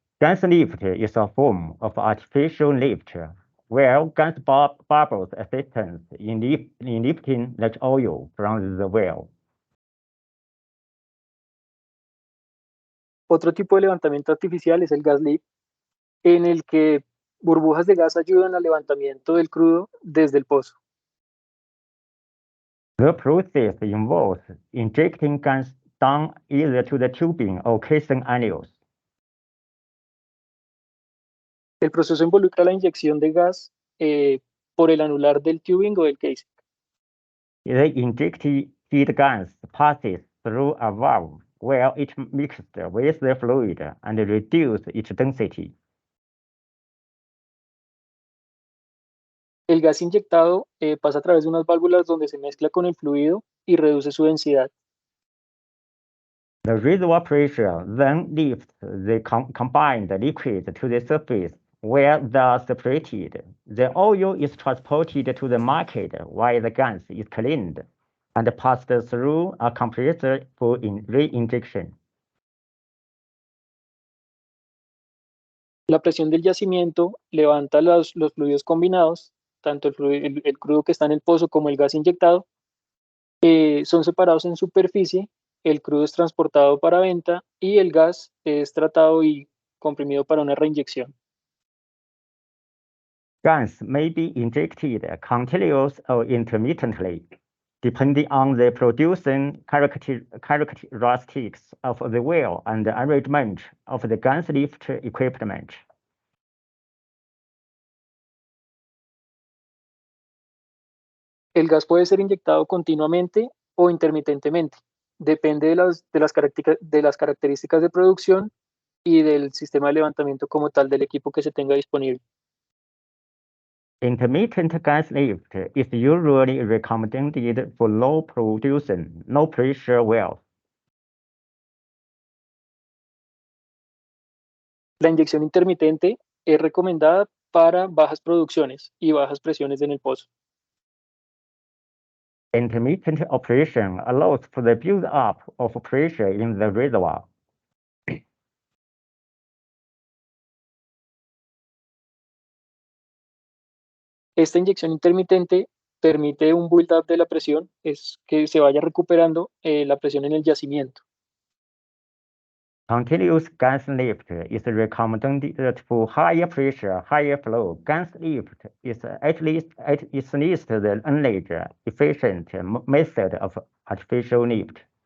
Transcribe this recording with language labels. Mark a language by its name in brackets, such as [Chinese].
[English] Gas lift is a form of artificial lift where gas bubbles assistance in lifting the oil from the well. [Spanish] Otro tipo de levantamiento artificial es el gas lift, en el que burbujas de gas ayudan al levantamiento del crudo desde el pozo. [English] The process involves injecting gas down either to the tubing or casing annulus. [Spanish] El proceso involucra la inyección de gas por el anular del tubing o del casing. [English] The injected gas passes through a valve where it mixed with the fluid and reduces its density. [Spanish] El gas inyectado pasa a través de unas válvulas donde se mezcla con el fluido y reduce su densidad. [English] The reservoir pressure then lifts the combined liquid to the surface where they're separated. The oil is transported to the market while the gas is cleaned and passed through a compressor for reinjection. [Spanish] La presión del yacimiento levanta los fluidos combinados, tanto el crudo que está en el pozo como el gas inyectado, son separados en superficie, el crudo es transportado para venta y el gas es tratado y comprimido para una reinyección. [English] Gas may be injected continuously or intermittently, depending on the producing characteristics of the well and the arrangement of the gas lift equipment. [Spanish] El gas puede ser inyectado continuamente o intermitentemente. Depende de las características de producción y del sistema de levantamiento como tal del equipo que se tenga disponible. [English] Intermittent gas lift is usually recommended for low producing, low pressure wells. [Spanish] La inyección intermitente es recomendada para bajas producciones y bajas presiones en el pozo. [English] Intermittent operation allows for the build-up of pressure in the reservoir. [Spanish] Esta inyección intermitente permite un build-up de la presión, es que se vaya recuperando la presión en el yacimiento. [English] Continuous gas lift is recommended for higher pressure, higher flow. Gas lift is at least the only efficient method of artificial lift.